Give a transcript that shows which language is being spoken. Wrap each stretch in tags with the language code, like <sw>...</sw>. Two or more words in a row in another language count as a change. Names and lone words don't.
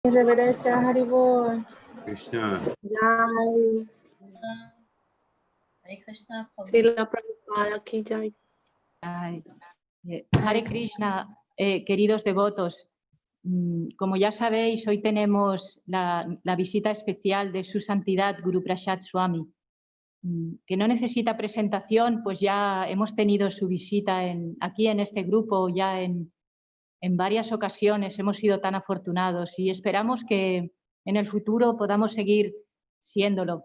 <es>Reverencia Haribol. Krishna. Jai.</es> <sa>हरे कृष्ण.</sa> <hi>श्रील प्रभुपाद की जय.</hi> <sa>हरे कृष्ण,</sa> <es>queridos devotos. Como ya sabéis, hoy tenemos la visita especial de Su Santidad Guru Prasad Swami, que no necesita presentación, pues ya hemos tenido su visita aquí en este grupo ya en varias ocasiones, hemos sido tan afortunados y esperamos que en el futuro podamos seguir siéndolo.</es>